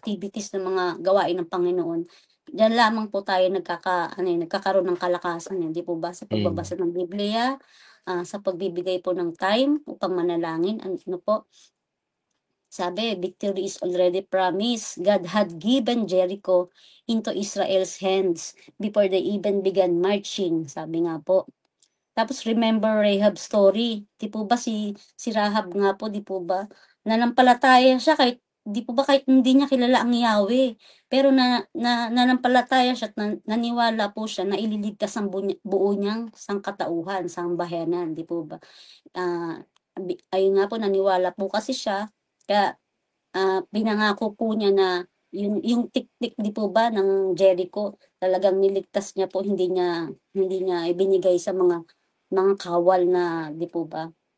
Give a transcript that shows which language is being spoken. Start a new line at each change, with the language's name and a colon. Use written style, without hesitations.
English: Amen. activities
Filipino: ng mga gawain ng Panginoon. Diyan lamang po tayo nagkakaroon ng kalakasan, hindi po ba, sa pagbabasa Amen. ng Biblia, sa pagbibigay po ng time upang manalangin, ano po, sabi,
English: victory is already promised. God had given Jericho into Israel's hands before they even began marching,
Filipino: sabi nga po. Tapos
English: remember Rahab's story.
Filipino: Di po ba si Rahab nga po, di po ba? Nanampalataya siya kahit di po ba kahit hindi niya kilala ang Yahweh. Pero nanampalataya siya at naniwala po siya na ililigtas ang buo niyang sangkatauhan, sambahayanan, di po ba? Ah, ayun nga po, naniwala po kasi siya. Kaya pinangako po niya na yung tiktik di po ba ng Jericho, talagang niligtas niya po, hindi niya ibinigay sa mga kawal na di po ba?